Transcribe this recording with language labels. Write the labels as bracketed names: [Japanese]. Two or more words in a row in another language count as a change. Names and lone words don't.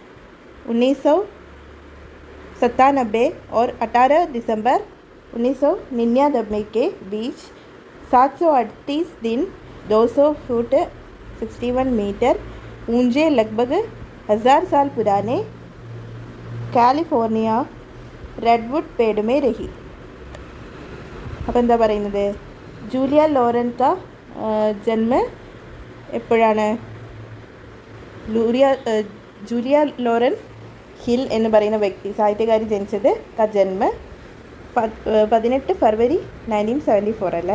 [Hindi] 1997 और 18 दिसंबर 1999 के बीच 738 दिन 200 फुट 61 मीटर ऊंचे लगभग 1000 साल पुराने കാലിഫോർണിയ റെഡ്വുഡ് പേഡ് में रही. [Malayalam] അപ്പോൾ എന്താ പറയുന്നത്? ജൂലിയ ലോറൻ का ജന്മ എപ്പോഴാണ്? ജൂലിയ ലോറൻ ഹിൽ എന്ന് പറയുന്ന വ്യക്തി, സാഹിത്യകാരി ജനിച്ചത് ജന്മ 18 ഫെബ്രുവരി 1974 അല്ലേ.